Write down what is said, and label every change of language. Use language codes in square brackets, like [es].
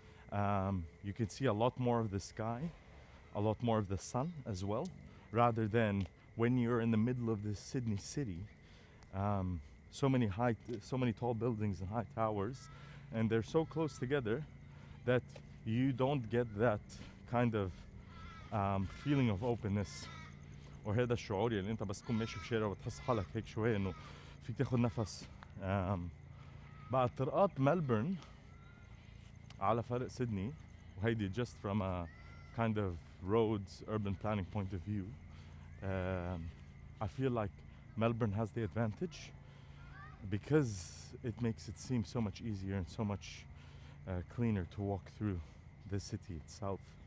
[en] You can see a lot more of the sky, a lot more of the sun as well, rather than when you're in the middle of the Sydney city. So many tall buildings and high towers, and they're so close together that you don't get that kind of feeling of openness. [ar] وهذا الشعور اللي انت بس تكون ماشي في شارع وتحس حالك هيك شوي انه فيك تاخد نفس. بعد طرقات ملبورن على فرق سيدني، وهيدي [en] just from a kind of roads urban planning point of view, I feel like Melbourne has the advantage because it makes it seem so much easier and so much cleaner to walk through the city itself.